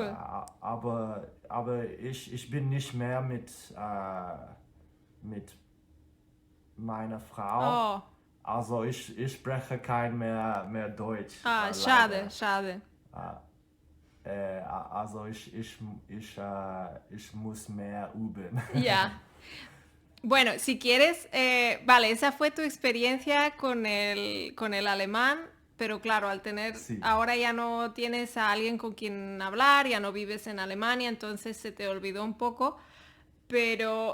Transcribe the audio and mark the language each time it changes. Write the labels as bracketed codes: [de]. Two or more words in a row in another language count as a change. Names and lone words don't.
[de] ja, aber ich bin nicht mehr mit meiner Frau. Oh, Also ich spreche kein mehr Deutsch. schade, Leider. schade. Also ich muss mehr üben. [es] Ya. Bueno, si quieres, vale, esa fue tu experiencia con el alemán, pero claro, al tener, Sí. ahora ya no tienes a alguien con quien hablar, ya no vives en Alemania, entonces se te olvidó un poco. Pero,